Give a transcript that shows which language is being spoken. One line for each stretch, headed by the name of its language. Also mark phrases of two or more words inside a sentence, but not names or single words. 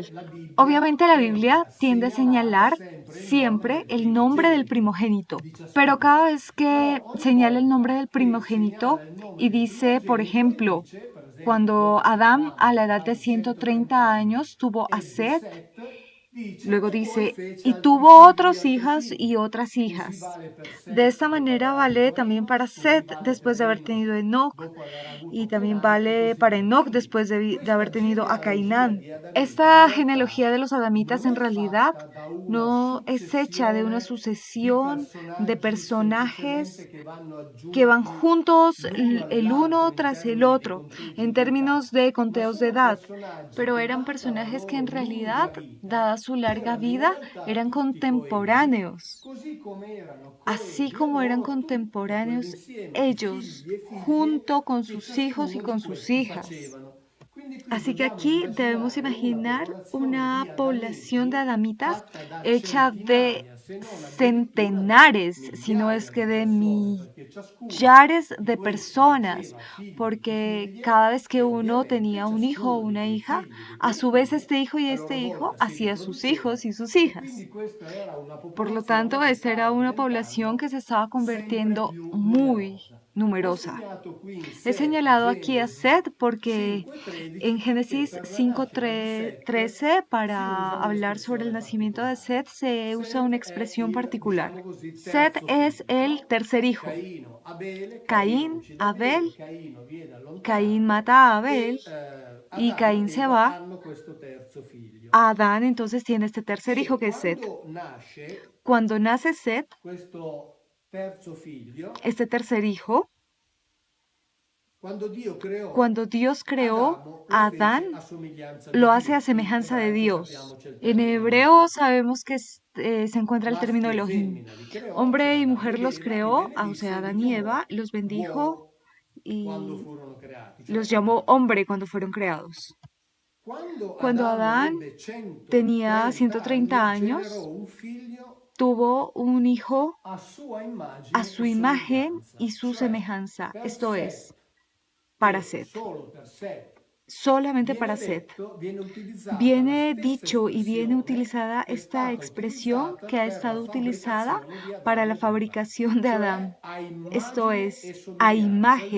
Spanish: Obviamente la Biblia tiende a señalar siempre el nombre del primogénito, pero cada vez que señala el nombre del primogénito y dice, por ejemplo, cuando Adán a la edad de 130 años tuvo a Set, Luego
Italian: e poi dice, fece
Spanish: y
Italian: altri
Spanish: tuvo
Italian: figli e
Spanish: otros
Italian: altri
Spanish: hijas
Italian: figli.
Spanish: y otras
Italian: Così
Spanish: hijas.
Italian: vale per
Spanish: De
Italian: Set
Spanish: esta
Italian: dopo
Spanish: manera
Italian: aver
Spanish: vale
Italian: avuto
Spanish: también para Enos,
Italian: così Set vale per
Spanish: después de haber
Italian: Enos
Spanish: tenido Enoc
Italian: dopo aver
Spanish: y
Italian: avuto
Spanish: también
Italian: Kenan e
Spanish: vale
Italian: così
Spanish: para
Italian: via.
Spanish: Enoc
Italian: Quindi
Spanish: después de haber
Italian: questa
Spanish: tenido a
Italian: genealogia
Spanish: Cainán.
Italian: di Adamita in
Spanish: Esta
Italian: realtà
Spanish: genealogía de los adamitas
Italian: non
Spanish: en
Italian: è
Spanish: realidad
Italian: fatta da una
Spanish: no es hecha de una
Italian: successione di
Spanish: sucesión de
Italian: personaggi semplicemente
Spanish: personajes
Italian: che vanno
Spanish: que van
Italian: aggiunti
Spanish: juntos
Italian: l'uno
Spanish: el
Italian: all'altro
Spanish: uno
Italian: in
Spanish: tras el
Italian: termini di
Spanish: otro
Italian: conteggio
Spanish: en
Italian: di età,
Spanish: términos de
Italian: ma
Spanish: conteos de
Italian: sono
Spanish: edad,
Italian: personaggi
Spanish: pero
Italian: che,
Spanish: eran
Italian: data la
Spanish: personajes que en
Italian: loro lunga
Spanish: realidad,
Italian: vita,
Spanish: dada su larga
Italian: erano in
Spanish: vida,
Italian: realtà
Spanish: eran
Italian: tutti coevi,
Spanish: contemporáneos.
Italian: così come erano
Spanish: Así
Italian: coevi a
Spanish: como eran
Italian: loro tutto
Spanish: contemporáneos
Italian: quell'insieme di
Spanish: ellos,
Italian: figli e figlie
Spanish: junto con
Italian: che
Spanish: sus hijos y
Italian: ciascuno di
Spanish: con sus
Italian: questi
Spanish: hijas.
Italian: facevano. Quindi qui
Spanish: Así que
Italian: dobbiamo
Spanish: aquí debemos
Italian: immaginare una
Spanish: imaginar
Italian: popolazione
Spanish: una
Italian: di
Spanish: población de
Italian: adamiti
Spanish: adamitas
Italian: fatta da
Spanish: hecha de
Italian: centinaia, se non addirittura da
Spanish: centenares, si no es
Italian: migliaia di
Spanish: que de
Italian: persone, perché ciascuno
Spanish: millares
Italian: di
Spanish: de
Italian: questi
Spanish: personas,
Italian: faceva figli e
Spanish: porque
Italian: figlie
Spanish: cada vez que
Italian: e
Spanish: uno
Italian: ovviamente
Spanish: tenía un hijo o
Italian: ciascuno di
Spanish: una
Italian: quei
Spanish: hija,
Italian: figli, di
Spanish: a
Italian: quelle
Spanish: su vez
Italian: figlie,
Spanish: este hijo y
Italian: a
Spanish: este
Italian: loro
Spanish: hijo
Italian: volta si
Spanish: hacía sus hijos
Italian: riproduceva
Spanish: y sus
Italian: e
Spanish: hijas.
Italian: quindi questa era una
Spanish: Por lo
Italian: popolazione
Spanish: tanto,
Italian: che
Spanish: esta
Italian: stava
Spanish: era una población
Italian: diventando
Spanish: que se estaba
Italian: sempre
Spanish: convirtiendo
Italian: più
Spanish: muy
Italian: numerosa. Ho
Spanish: numerosa.
Italian: segnato qui in
Spanish: He
Italian: Set
Spanish: señalado aquí a
Italian: Genesi Seth porque en 5:13 che
Spanish: Génesis
Italian: per la nascita di Set
Spanish: 5:13
Italian: si
Spanish: para
Italian: usa
Spanish: hablar sobre el
Italian: un'espressione
Spanish: nacimiento de
Italian: particolare.
Spanish: Seth se usa una
Italian: Set è
Spanish: expresión
Italian: il,
Spanish: particular.
Italian: diciamo così,
Spanish: Seth
Italian: terzo
Spanish: es
Italian: figlio,
Spanish: el
Italian: no?
Spanish: tercer hijo.
Italian: Caino, Abele, Caino
Spanish: Caín,
Italian: uccide
Spanish: Abel,
Italian: Abele, Caino viene
Spanish: Caín
Italian: allontanato
Spanish: mata a Abel
Italian: e
Spanish: y
Italian: Adamo ed
Spanish: Caín se
Italian: Eva
Spanish: va.
Italian: hanno questo terzo figlio.
Spanish: Adán entonces tiene este tercer hijo
Italian: E
Spanish: que es Seth.
Italian: quando nasce
Spanish: Cuando nace Seth,
Italian: questo terzo figlio,
Spanish: este tercer hijo,
Italian: quando Dio creò
Spanish: cuando Dios creó
Italian: Adamo lo
Spanish: a
Italian: fece
Spanish: Adán,
Italian: a somiglianza di
Spanish: lo hace a
Italian: Dio. In
Spanish: semejanza de
Italian: ebraico
Spanish: Dios.
Italian: sappiamo c'è il
Spanish: En
Italian: termine
Spanish: hebreo
Italian: Elohim.
Spanish: sabemos que se encuentra el término
Italian: Maschi e
Spanish: Elohim.
Italian: femmina li creò, cioè
Spanish: Hombre y
Italian: Adamo
Spanish: mujer
Italian: ed
Spanish: los
Italian: Eva, li
Spanish: creó, o
Italian: benedisse
Spanish: sea,
Italian: e li
Spanish: Adán y Eva,
Italian: chiamò
Spanish: los bendijo
Italian: uomo quando
Spanish: y
Italian: furono creati, cioè
Spanish: los llamó
Italian: umani.
Spanish: hombre cuando fueron creados.
Italian: Quando
Spanish: Cuando
Italian: Adamo
Spanish: Adán
Italian: ebbe
Spanish: tenía
Italian: 130
Spanish: 130
Italian: anni, generò
Spanish: años,
Italian: un figlio
Spanish: tuvo un hijo
Italian: a sua
Spanish: a
Italian: immagine e
Spanish: su imagen y
Italian: somiglianza,
Spanish: su
Italian: cioè
Spanish: semejanza,
Italian: per
Spanish: esto es,
Italian: Set
Spanish: para
Italian: e
Spanish: Set,
Italian: solo per Set
Spanish: solamente para
Italian: viene
Spanish: Set.
Italian: detto, viene utilizzata la
Spanish: Viene
Italian: stessa
Spanish: dicho y viene
Italian: espressione
Spanish: utilizada
Italian: che è
Spanish: esta
Italian: stata
Spanish: expresión
Italian: utilizzata
Spanish: que ha
Italian: per la
Spanish: estado utilizada
Italian: fabbricazione di
Spanish: para la
Italian: Adamo ed Eva,
Spanish: fabricación de
Italian: cioè
Spanish: Adán.
Italian: a
Spanish: Esto
Italian: immagine e
Spanish: es, a
Italian: somiglianza, il